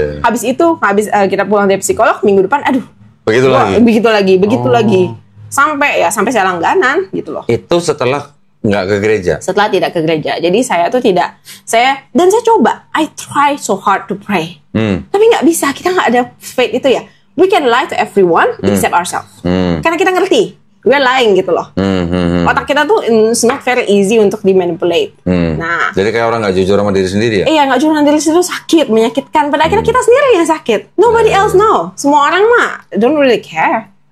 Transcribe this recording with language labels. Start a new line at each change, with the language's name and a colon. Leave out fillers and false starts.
Indonesian: Habis itu, kita pulang dari psikolog, minggu depan, aduh, begitu lagi. Sampai saya langganan gitu loh. Itu setelah nggak ke gereja? Setelah tidak ke gereja. Jadi saya tuh saya coba,
English: I try so hard to pray.
Indonesian: Tapi nggak bisa, kita nggak ada faith itu ya.
English: We can lie to everyone except ourselves.
Indonesian: Karena kita ngerti,
English: we're lying
Indonesian: gitu loh. Otak kita tuh
English: it's not very easy
Indonesian: untuk dimanipulate. Nah, jadi kayak orang nggak jujur sama diri sendiri ya? Iya, nggak jujur sama diri sendiri sakit, menyakitkan. Pada akhirnya kita sendiri yang sakit.
English: Nobody else know.
Indonesian: Semua orang mah
English: don't really care.